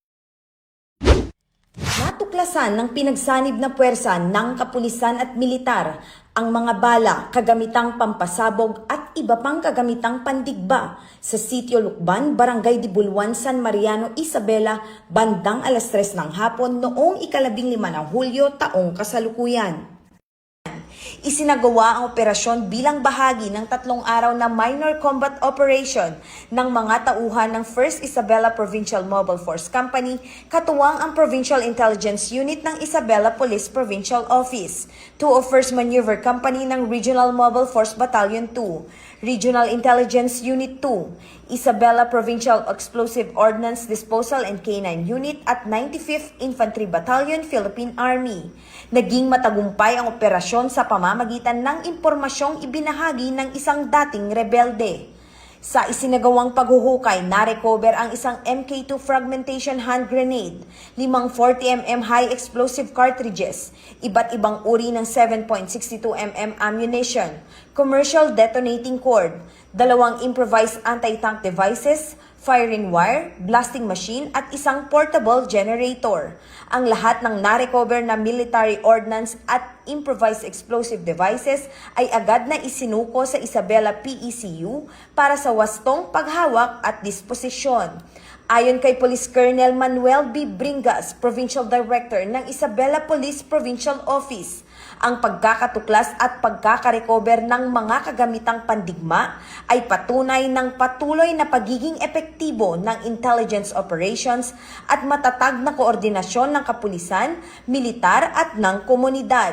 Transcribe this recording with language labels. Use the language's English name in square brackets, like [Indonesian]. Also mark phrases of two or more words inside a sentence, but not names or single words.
[Filipino] Natuklasan ng pinagsanib na puwersa ng kapulisan at militar ang mga bala, kagamitang pampasabog at iba pang kagamitang pandigba sa Sitio Lukban, Barangay Dibuluan, San Mariano, Isabela, bandang alas 3 ng hapon noong 15 ng Hulyo taong kasalukuyan. Isinagawa ang operasyon bilang bahagi ng 3 araw na [English] minor combat operation [Filipino] ng mga tauhan ng 1st Isabela Provincial Mobile Force Company, katuwang ang Provincial Intelligence Unit ng Isabela Police Provincial Office, 201st Maneuver Company ng Regional Mobile Force Battalion 2, Regional Intelligence Unit 2, Isabela Provincial Explosive Ordnance Disposal and K9 Unit at 95th Infantry Battalion, Philippine Army. Naging matagumpay ang operasyon sa pamamagitan ng impormasyong ibinahagi ng isang dating rebelde. Sa isinagawang paghuhukay, na-recover ang isang MK2 [English] fragmentation hand grenade, [Filipino] 5 40mm [English] high explosive cartridges, [Filipino] iba't ibang uri ng 7.62mm ammunition, [English] commercial detonating cord, [Filipino] 2 [English] improvised anti-tank devices, firing wire, blasting machine [Filipino] at isang [English] portable generator. [Filipino] Ang lahat ng na-recover na [English] military ordnance [Filipino] at [English] improvised explosive devices [Filipino] ay agad na isinuko sa Isabela PECU para sa wastong paghawak at disposisyon. Ayon kay Police Colonel Manuel B. Bringas, [English] Provincial Director [Filipino] ng Isabela Police Provincial Office, ang pagkakatuklas at pagkakarecover ng mga kagamitang pandigma ay patunay ng patuloy na pagiging epektibo ng [English] intelligence operations [Filipino] at matatag na koordinasyon ng kapulisan, militar at ng komunidad.